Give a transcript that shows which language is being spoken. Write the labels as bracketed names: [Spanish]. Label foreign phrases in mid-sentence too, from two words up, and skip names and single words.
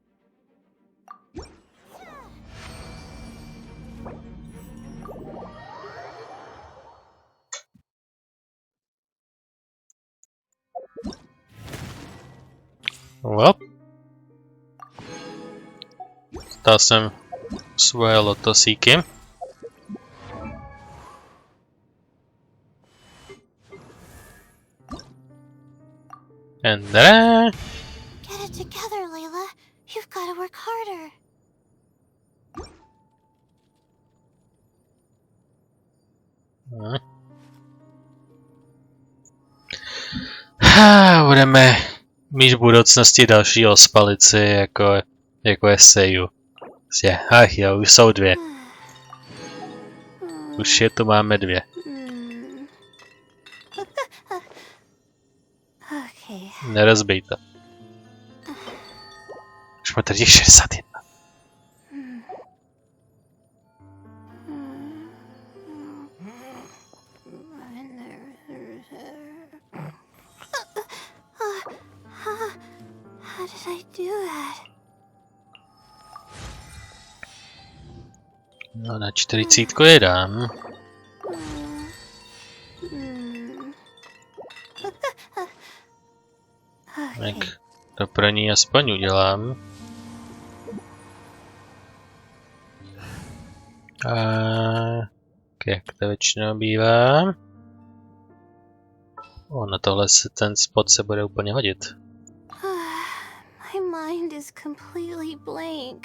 [English] Well. [Czech] Dal jsem svoje lotosíky. [English] And then... Get it together, Layla. You've got to work harder. [Czech] Budeme mít v budoucnosti další ospalici, jako je Seiyu. Ach jo, už jsou 2. Už je tu máme 2. Nerozbij to. Už máme tady 61. [English] How did I do that? [Czech] No na 40 je dám. Tak to pro ní aspoň udělám. A jak to většinou bývá. Na tohle se ten spot se bude úplně hodit. [English] My mind is completely blank.